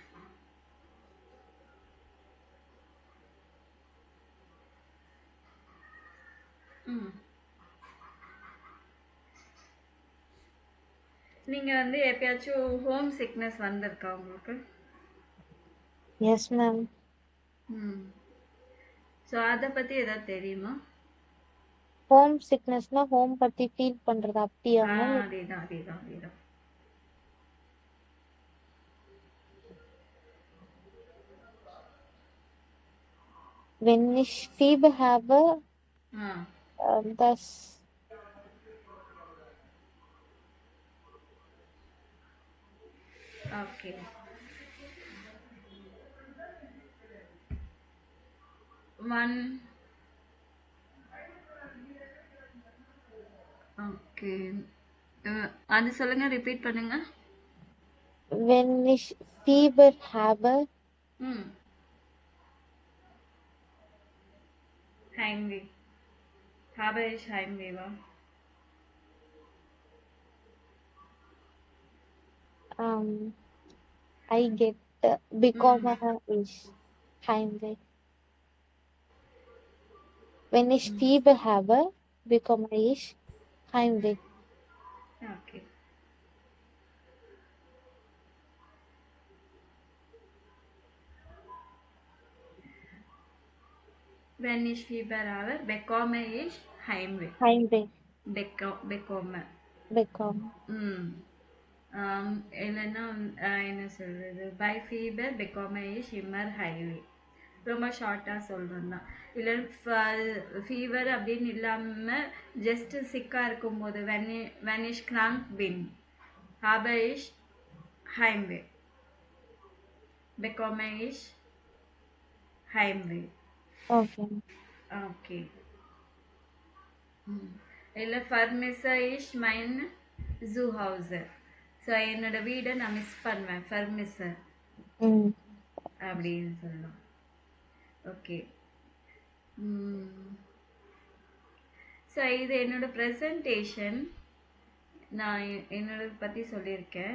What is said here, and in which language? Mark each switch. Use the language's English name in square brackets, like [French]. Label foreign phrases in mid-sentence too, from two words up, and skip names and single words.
[Tamil] நீங்க வந்து எப்பயாச்சும் [English] home sickness [Tamil] வந்திருக்கா உங்களுக்கு? [English] Yes ma'am. [Tamil] சோ அத பத்தி ஏதாவது தெரியுமா? [English] home sickness-னா [Tamil] ஹோம் பத்தி ஃபீல் பண்றது அப்படியா மேம்? அதேதான். [German] Wenn ich Fieber habe, das okay. [Tamil] ஓகே, அது சொல்லுங்க, ரிப்பீட் பண்ணுங்க. [German] Wenn ich Fieber habe, Heimweh. Habe ich Heimweh, wa? [English] I get [German] bekomme ich Heimweh. Wenn ich Fieber habe, bekomme ich Heimweh. Okay. Wenn ich Fieber habe, bekomme ich Heimweh. Heimweh. Bekomme. [Tamil] இல்லைன்னா என்ன சொல்றது, [English] by fever [German] bekomme ich immer Heimweh. [Tamil] ரொம்ப ஷார்ட்டா சொல்றேன் தான். இல்லை ஃபீவர் அப்படின்னு இல்லாம [English] just sick-ஆ [Tamil] இருக்கும்போது [German] wenn ich krank bin, habe ich Heimweh. Bekomme ich Heimweh. Okay. இல்லை vermisse ich mein Zuhause. [Tamil] ஸோ என்னோட வீடை நான் மிஸ் பண்ணுவேன், vermisse அப்படின்னு சொல்லலாம். ஓகே. ஸோ இது என்னோட ப்ரெசன்டேஷன். நான் என்னோட பற்றி சொல்லியிருக்கேன்.